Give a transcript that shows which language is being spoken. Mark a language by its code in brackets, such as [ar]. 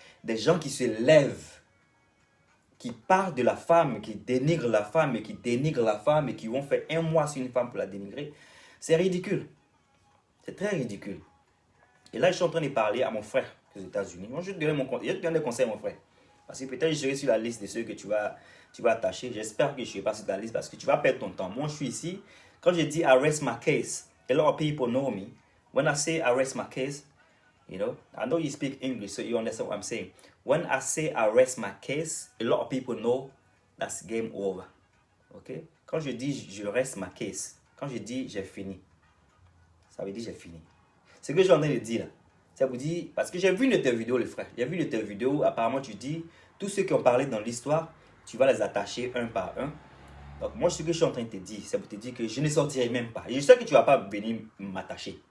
[fr] Des gens qui se lèvent, qui parlent de la femme, qui dénigrent la femme, et qui dénigrent la femme, et qui vont faire un mois sur une femme pour la dénigrer. C'est ridicule. C'est très ridicule. Et là, je suis en train de parler à mon frère aux États-Unis. Moi, je vais te donner des conseils à mon frère. Parce que peut-être je serai sur la liste de ceux que tu vas attacher. J'espère que je ne serai pas sur ta liste parce que tu vas perdre ton temps. Moi, je suis ici. Quand je dis [en] arrest my case, a lot of people know me. When I say arrest my case, you know, I know you speak English, so you understand what I'm saying. When I say arrest my case, a lot of people know that's game over. Ok? [fr] Quand je dis je reste ma case, quand je dis j'ai fini, ça veut dire j'ai fini. Ce que j'ai en train de dire là, ça vous dit, parce que j'ai vu une de tes vidéos, les frères. J'ai vu une de tes vidéos, apparemment tu dis, tous ceux qui ont parlé dans l'histoire, tu vas les attacher un par un. Donc moi, ce que je suis en train de te dire, c'est pour te dire que je ne sortirai même pas. Et je sais que tu ne vas pas venir m'attacher.